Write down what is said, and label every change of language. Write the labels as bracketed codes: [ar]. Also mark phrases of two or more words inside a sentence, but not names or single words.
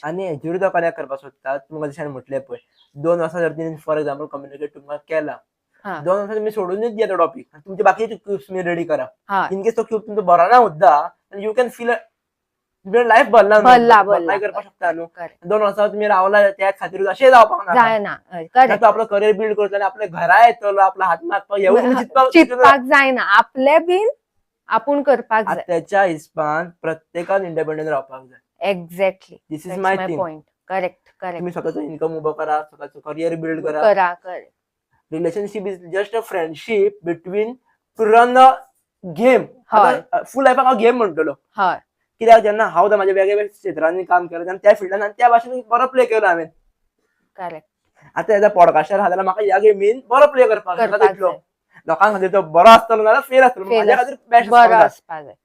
[kok] आनी हेजेरूच हांव कनेक्ट करपाक सोदता तुमकां जशें म्हटलें पळय 2 वर्सां जर तिणें [en] for example [kok] कम्युनिकेट तुमकां केला 2 वर्सां तुमी सोडूनच दिया तो टॉपिक तुमचे बाकीचे क्यूब्स तुमी रेडी करा [en] in case [kok] तो क्यूब तुमचो बरो ना सुद्दां [en] you can feel life [kok] भरला करपाक शकता न्हू. 2 वर्सां तुमी रावला त्या खातीर अशें जावपाक जायना. तो आपलो करियर बिल्ड करतलो आनी आपल्या घरा येतलो आपला हात मागपाक येवून चिंतपाक जायना आपले बीन आपूण करपाक जाय. त्याच्या हिसपान प्रत्येकान इंडिपेंडंट रावपाक जाय. [en] एक्झॅक्टली this is my point. correct [kok] तुम्ही स्वतःचो इन्कम उभो करा स्वतःचो करियर बिल्ड करा. [en] relationship is just a friendship between to run a game. [kok] फूल लायफाक हांव गेम म्हणटलो कित्याक जेन्ना हांव म्हाज्या वेगवेगळ्या क्षेत्रांनी काम केलें आनी त्या फिल्डान आनी त्या भाशेन बरो प्ले केलो हांवें. आतां [en] as a podcaster [kok] आहा जाल्यार म्हाका ह्या गेमीन बरो प्ले करपाक जाय. लोकां खातीर तो बरो आसतलो नाल्यार फेल आसतलो म्हाज्या खातीर बेस्ट आसपाक जाय.